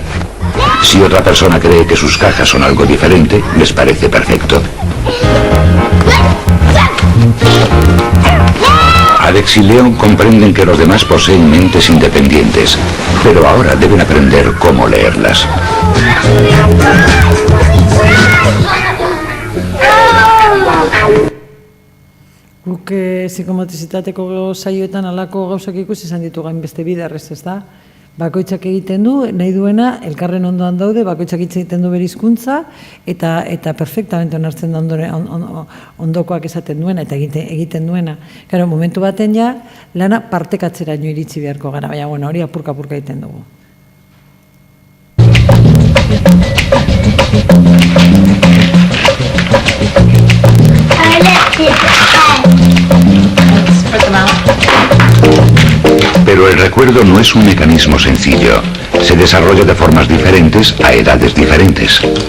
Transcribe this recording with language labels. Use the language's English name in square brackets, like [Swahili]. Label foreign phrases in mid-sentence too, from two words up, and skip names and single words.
[Spanish] Si otra persona cree que sus cajas son algo diferente, les parece perfecto. Alex y Leon comprenden que los demás poseen mentes independientes, pero ahora deben aprender cómo leerlas. [Basque] Guk psikomotrizitateko saioetan alako gauzak ikusi izan ditu gainbeste biderrez, ez da? Bakoitzak egiten du, nahi duena, elkarren ondoan daude, bakoitzak hitz egiten du bere hizkuntza eta perfectamente onartzen da ondokoak esaten duena eta egiten duena. Claro, momentu baten ja, lana partekatzeraino iritsi beharko gara, baina bueno, hori apurka egiten dugu. [Spanish] Pero el recuerdo no es un mecanismo sencillo. Se desarrolla de formas diferentes a edades diferentes.